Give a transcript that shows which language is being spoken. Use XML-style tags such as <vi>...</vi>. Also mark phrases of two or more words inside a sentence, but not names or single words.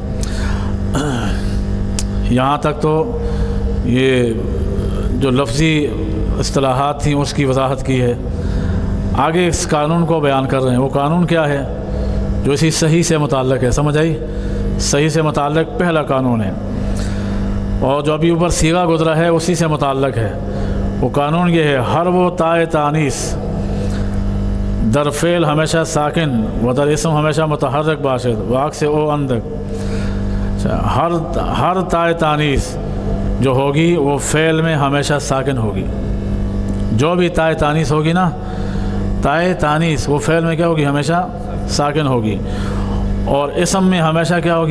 <ur>یہاں تک تو یہ جو لفظی اصطلاحات تھیں اس کی وضاحت کی ہے، آگے اس قانون کو بیان کر رہے ہیں۔ وہ قانون کیا ہے؟ جو اسی صحیح سے متعلق ہے، سمجھ آئی؟ صحیح سے متعلق پہلا قانون ہے، اور جو ابھی اوپر صیغہ گزرا ہے اسی سے متعلق ہے۔ وہ قانون یہ ہے،</ur> <fa>ہر وہ تائے تانیث در فعل ہمیشہ ساکن و در اسم ہمیشہ متحرک باشد و عکس او اندک،</fa> <ur>ہر تائے تانیث جو ہوگی وہ فعل میں ہمیشہ ساکن ہوگی، جو بھی تائے تانیث ہوگی نا، تائے تانیث وہ فعل میں کیا ہوگی؟ ہمیشہ ساکن ہوگی، اور اسم میں ہمیشہ کیا ہوگی؟</ur>